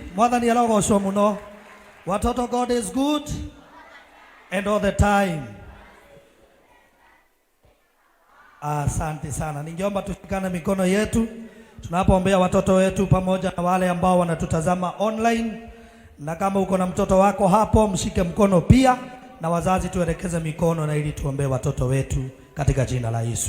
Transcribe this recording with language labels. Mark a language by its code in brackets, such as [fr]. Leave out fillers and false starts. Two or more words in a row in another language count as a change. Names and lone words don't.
[ki] Mwathani arogocwo muno. [sw] Watoto, [en] God is good and all the time. [sw] Asante sana. Ningeomba tushikane mikono yetu tunapoombea watoto wetu pamoja na wale ambao wanatutazama online. Na kama uko na mtoto wako hapo, mshike mkono pia, na wazazi tuelekeze mikono na ili tuombee watoto wetu katika jina la Yesu.